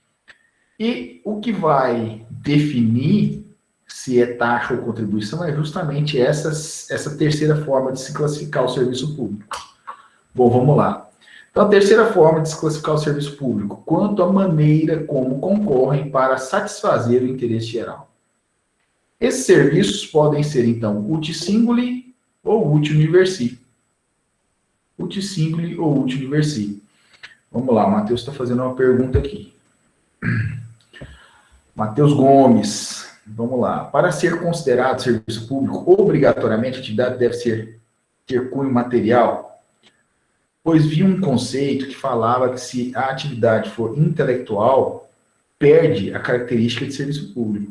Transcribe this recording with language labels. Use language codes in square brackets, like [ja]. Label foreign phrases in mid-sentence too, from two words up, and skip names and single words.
[pt] E o que vai definir se é taxa ou contribuição é justamente essa terceira forma de se classificar o serviço público. Bom, vamos lá. Então, a terceira forma de se classificar o serviço público, quanto à maneira como concorrem para satisfazer o interesse geral. Esses serviços podem ser, então, [la] uti singuli [pt] ou [la] uti universi. Uti singuli [pt] ou [la] uti universi. [pt] Vamos lá, o Matheus está fazendo uma pergunta aqui. Matheus Gomes, vamos lá. Para ser considerado serviço público, obrigatoriamente a atividade deve ter cunho material, pois vi um conceito que falava que se a atividade for intelectual, perde a característica de serviço público.